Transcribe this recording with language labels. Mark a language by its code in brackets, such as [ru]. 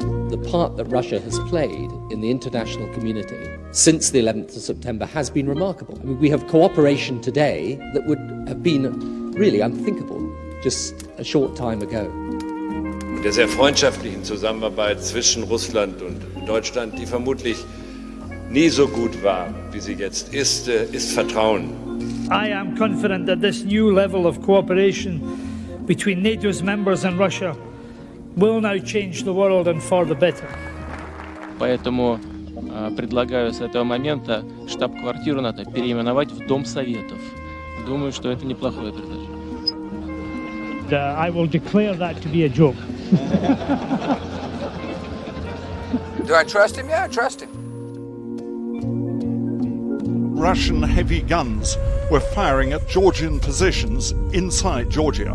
[en] The part that Russia has played in the international community since the 11th of September has been remarkable. I mean, we have cooperation today that would have been really unthinkable just a short time ago. [de] Der sehr freundschaftlichen Zusammenarbeit zwischen Russland und Deutschland, die vermutlich nie so gut war, wie sie jetzt ist Vertrauen. [en] I am confident that this new level of cooperation between NATO's members and Russia will now change the world and for the better. [ru] Поэтому предлагаю с этого момента штаб-квартиру НАТО переименовать в Дом Советов. Думаю, что это неплохое предложение. [en] I will declare that to be a joke. Do I trust him? Yeah, I trust him. Russian heavy guns were firing at Georgian positions inside Georgia.